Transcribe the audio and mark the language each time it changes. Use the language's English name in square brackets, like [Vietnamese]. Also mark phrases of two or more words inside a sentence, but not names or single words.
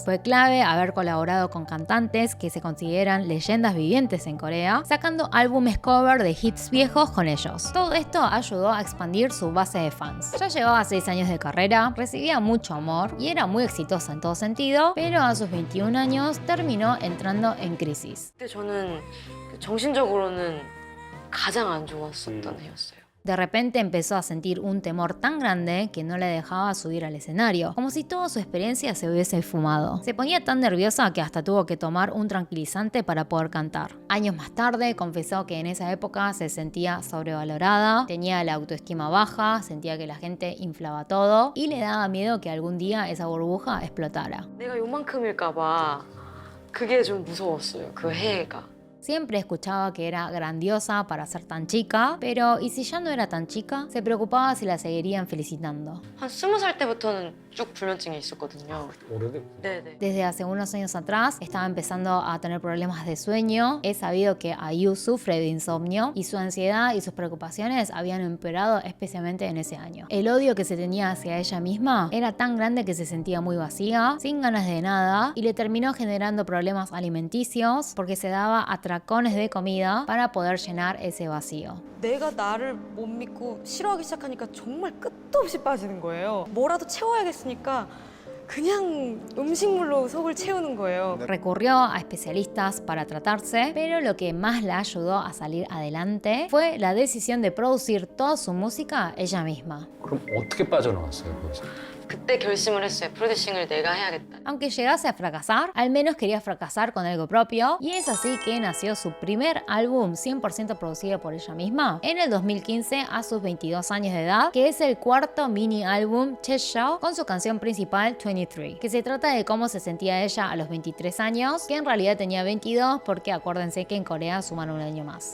[Spanish] Fue clave haber colaborado con cantantes que se consideran leyendas vivientes en Corea, sacando álbumes cover de hits viejos con ellos. Todo esto ayudó a expandir su base de fans. Ya llevaba 6 años de carrera, recibía mucho amor y era muy exitosa en todo sentido, pero a sus 21 años terminó entrando en crisis. [Korean] 그때 저는 정신적으로는 가장 안 좋았었던 해였어요. [Spanish] De repente empezó a sentir un temor tan grande que no la dejaba subir al escenario, como si toda su experiencia se hubiese fumado. Se ponía tan nerviosa que hasta tuvo que tomar un tranquilizante para poder cantar. Años más tarde confesó que en esa época se sentía sobrevalorada, tenía la autoestima baja, sentía que la gente inflaba todo y le daba miedo que algún día esa burbuja explotara. [Korean] 내가 요만큼일까 봐 그게 좀 무서웠어요. 그 해가. [Spanish] Siempre escuchaba que era grandiosa para ser tan chica, pero ¿y si ya no era tan chica? Se preocupaba si la seguirían felicitando. [Korean] 한 20살 때부터는 쭉 불면증이 있었거든요. 오래됐. 네네. [Spanish] Desde hace unos años atrás estaba empezando a tener problemas de sueño. He sabido que IU sufre de insomnio y su ansiedad y sus preocupaciones habían empeorado especialmente en ese año. El odio que se tenía hacia ella misma era tan grande que se sentía muy vacía, sin ganas de nada, y le terminó generando problemas alimenticios porque se daba atracones de comida para poder llenar ese vacío. [Korean] 내가 나를 못 믿고 싫어하기 시작하니까 정말 끝도 없이 빠지는 거예요. 뭐라도 채워야겠으니까 그냥 음식물로 속을 채우는 거예요. [Spanish] Recurrió a especialistas para tratarse, pero lo que más la ayudó a salir adelante fue la decisión de producir toda su música ella misma. [Korean] 그럼 어떻게 빠져나왔어요 거기서? 그때 결심을 했어요. 프로듀싱을 내가 해야겠다. [Spanish] Aunque llegase a fracasar, al menos quería fracasar con algo propio, y es así que nació su primer álbum 100% producido por ella misma en el 2015 a sus 22 años de edad, que es el cuarto mini álbum Chess Show con su canción principal 23, que se trata de cómo se sentía ella a los 23 años, que en realidad tenía 22 porque acuérdense que en Corea suman un año más.